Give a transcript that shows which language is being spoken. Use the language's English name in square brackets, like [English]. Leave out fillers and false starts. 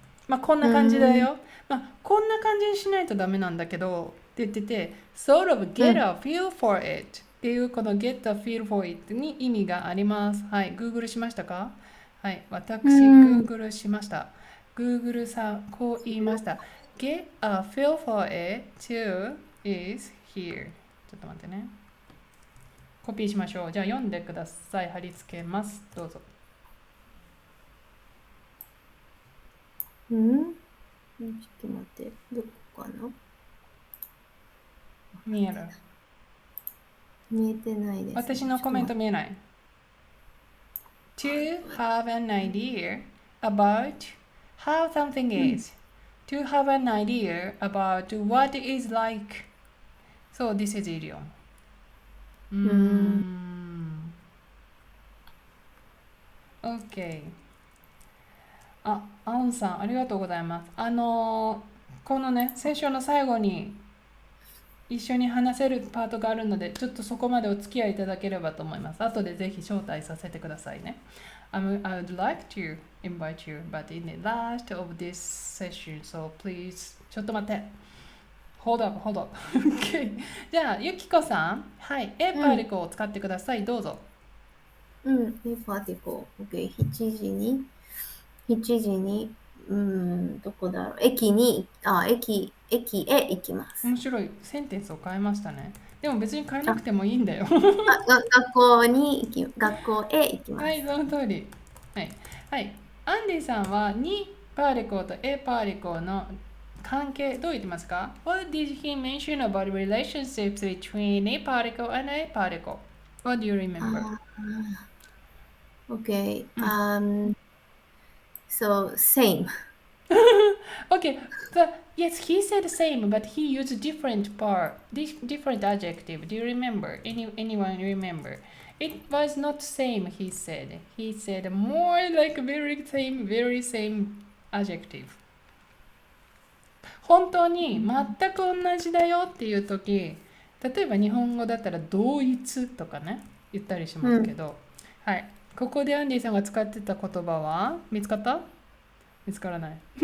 [Japanese] まあ、こんな感じだよ。まあ、こんな感じにしないとダメなんだけど、って言ってて、 [English] sort of get a feel for it [Japanese] っていうこの [English] get a feel for it [Japanese] に意味があります。はい、Google しましたか？はい、私、Google しました。 Google さん、こう言いました。 [English] Get a feel for it too is here。 [Japanese] ちょっと待ってね。コピーしましょう。じゃあ読んでください。貼り付けます。どうぞ。ちょっと待って。どこかな？見える？見えてないです。私のコメント見えない。 [English] To have an idea about how something is. To have an idea about what it is like. So this is idiom. OK。 [Japanese] あ、アウンさん、ありがとうございます。このね、セッションの最後に一緒に話せるパートがあるので、ちょっとそこまでお付き合いいただければと思います。後でぜひ招待させてくださいね。 [English] I would like to invite you, but in the last of this session, so please, [Japanese] ちょっと待って。 [English] Hold up. Okay. [Japanese] じゃあ、ゆきこさん、はい、A パーティクルを使ってください。どうぞ。 A パーティクル。OK。 7時に、どこだろう。駅へ行きます。面白い。センテンスを変えましたね。でも別に変えなくてもいいんだよ。学校へ行きます。はい、その通り。はい。はい。アンディさんは2パーティクルと A パーティクルの関係どう言ってますか？ [English] What did he mention about relationships between A particle and A particle? What do you remember? Okay. So same. Okay. Yes, he said same, but he used different adjective. Do you remember? Anyone remember? It was not same, he said. He said more like very same adjective. [Japanese] 本当に全く同じだよっていう時、例えば日本語だったら同一とかね言ったりしますけど、はい、ここでアンディさんが使ってた言葉は見つかった？見つからない。